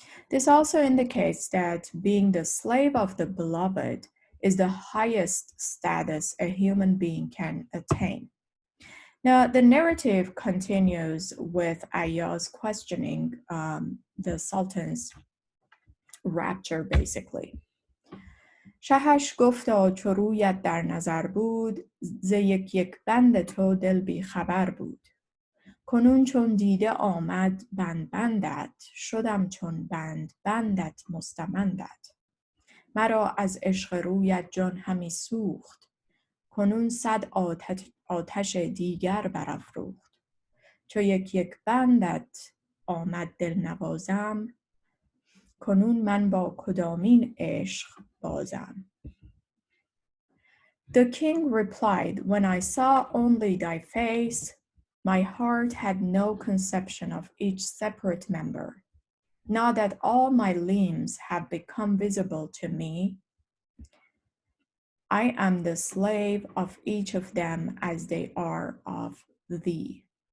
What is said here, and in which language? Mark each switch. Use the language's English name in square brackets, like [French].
[English] This also indicates that being the slave of the beloved is the highest status a human being can attain. Now, the narrative continues with Ayaz questioning the Sultan's rapture, basically. [Persian] شهش گفتا چو رویت در نظر بود ز یک بند تو دل بی خبر بود کنون چون دیده آمد بندت شدم چون بندت مستمندت مرا از عشق رویت جان همی سوخت کنون صد آتش دیگر برافروخت چو یک بندت آمد دل نوازم کنون من با کدامین عشق بازم. [English] The king replied, when I saw only thy face, my heart had no conception of each separate member. Now that all my limbs have become visible to me, I am the slave of each of them as they are of thee.